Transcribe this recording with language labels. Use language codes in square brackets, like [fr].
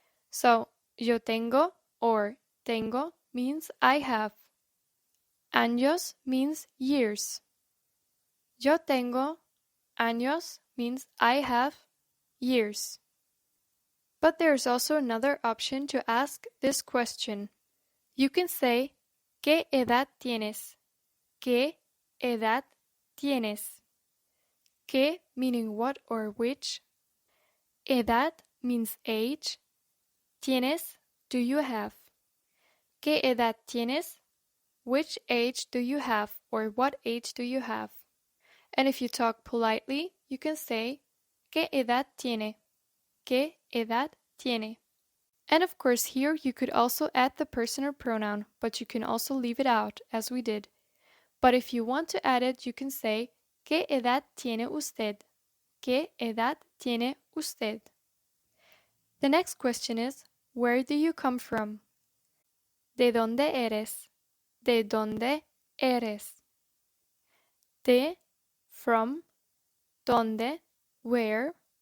[en] So, [es] yo tengo [en] or tengo means I have. Años means years. [es] Yo tengo años [en] means I have years. But there's also another option to ask this question. You can say [es] ¿Qué edad tienes? ¿Qué edad tienes? [en] ¿Qué meaning what or which? Edad means age. Tienes, do you have? [es] ¿Qué edad tienes? [en] Which age do you have or what age do you have? And if you talk politely, you can say [es] ¿Qué edad tiene? ¿Qué edad tiene? [en] And of course here you could also add the personal pronoun, but you can also leave it out, as we did. But if you want to add it, you can say [es] ¿Qué edad tiene usted? ¿Qué edad tiene usted? [en] The next question is, where do you come from? [es] ¿De dónde eres? ¿De dónde eres? [en] De, from, dónde, where.